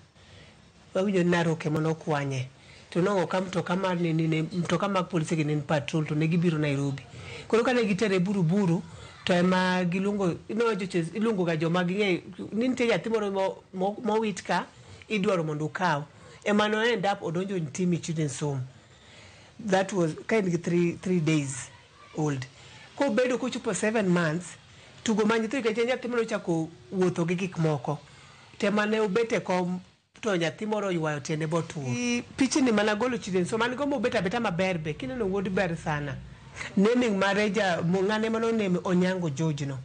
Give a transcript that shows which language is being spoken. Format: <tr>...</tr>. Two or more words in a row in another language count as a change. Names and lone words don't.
<luo>Wawinjo naroke mono kwanye. To no ka mtoka mar mtoka mag polisi gi nin patrol to ne gibiro Nairobi. Koro kane gitere buruburu to ema gilungo no joches ilungo ga joma ging'e ni nitie nyathi moro mowit ka idwaro mondo ukaw. Emano</luo> <en>end up</en> <luo>odonjo Ntimi Children's Home.</luo> <en>That was kind of three days old.</en> <luo>ko bedo ko chupo 7 months tugo manyi to ke nyathi moro chako wuotho gi gik moko te mane ubete kom to nyathi moro ywayo tiende botuo pichni mana golo chiden so man go mobeta beta maber be kineno wuod ber sana naming mareja mungane mano name Onyango George no.</luo>